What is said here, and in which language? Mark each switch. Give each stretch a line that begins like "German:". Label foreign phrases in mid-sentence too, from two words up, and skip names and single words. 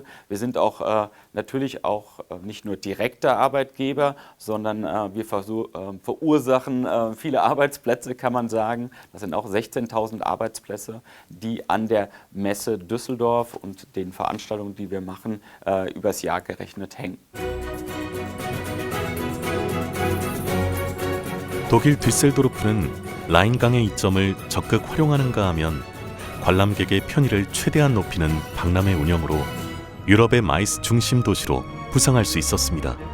German: Wir sind auch natürlich auch nicht nur direkter Arbeitgeber, sondern wir verursachen viele Arbeitsplätze, kann man sagen. Das sind auch 16.000 Arbeitsplätze, die an der Messe Düsseldorf und den Veranstaltungen, die wir machen, übers Jahr gerechnet hängen.
Korean: 독일 뒤셀도르프는 라인강의 이점을 적극 활용하는가 하면 관람객의 편의를 최대한 높이는 박람회 운영으로 유럽의 마이스 중심 도시로 부상할 수 있었습니다.